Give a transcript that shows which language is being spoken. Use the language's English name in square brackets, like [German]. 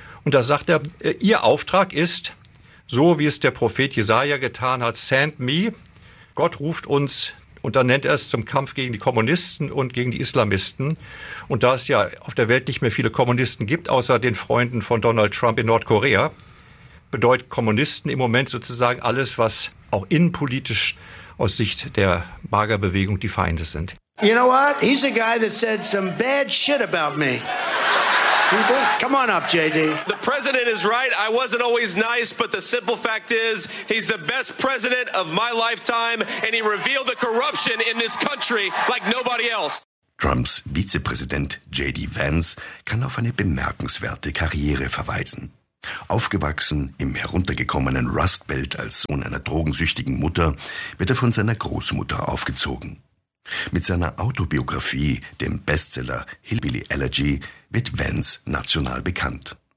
[German] Und da sagt er, ihr Auftrag ist, so wie es der Prophet Jesaja getan hat, [English] send me, [German] Gott ruft uns, und dann nennt er es zum Kampf gegen die Kommunisten und gegen die Islamisten. Und da es ja auf der Welt nicht mehr viele Kommunisten gibt, außer den Freunden von Donald Trump in Nordkorea, bedeutet Kommunisten im Moment sozusagen alles, was auch innenpolitisch aus Sicht der Magerbewegung die Feinde sind. [English] You know what? He's a guy that said some bad shit about me. Come on up, JD. The president is right. I wasn't always nice, but the simple fact is, he's the best president of my lifetime, and he revealed the corruption in this country like nobody else. [German] Trumps Vizepräsident JD Vance kann auf eine bemerkenswerte Karriere verweisen. Aufgewachsen im heruntergekommenen Rust Belt als Sohn einer drogensüchtigen Mutter, wird er von seiner Großmutter aufgezogen. Mit seiner Autobiografie, dem Bestseller Hillbilly Elegy, wird Vance national bekannt.